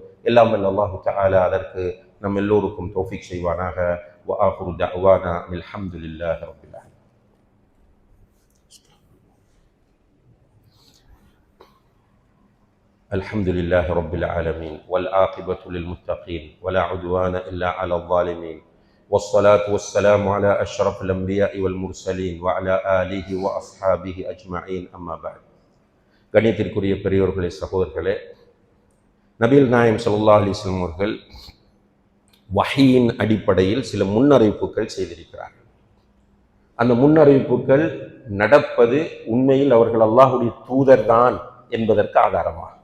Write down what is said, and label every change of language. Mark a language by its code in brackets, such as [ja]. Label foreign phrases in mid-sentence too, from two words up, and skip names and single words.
[ta] எல்லாம் வல்ல [ar] الله تعالى [ta] அதற்கு நம் எல்லோருக்கும் தௌஃபீக் செய்வானாக. [ar] وآخر دعوانا الحمد لله رب العالمين. الحمد لله رب العالمين والعاقبة للمتقين ولا عدوان إلا على الظالمين. والصلاة والسلام على أشرف الأنبياء والمرسلين وعلى آله وأصحابه أجمعين أما بعد. [ta] கண்ணியத்திற்குரிய பெரியோர்களே, சகோதரர்களே, நபிகள் நாயகம் [ar] صلى الله عليه وسلم [ta] அவர்கள் வஹீயின் அடிப்படையில் சில முன்னறிவிப்புகள் செய்திருக்கிறார்கள். அந்த முன்னறிவிப்புகள் நடப்பது உண்மையில் அவர்கள் அல்லாஹ்வுடைய தூதர் தான் என்பதற்கு ஆதாரமாகும்.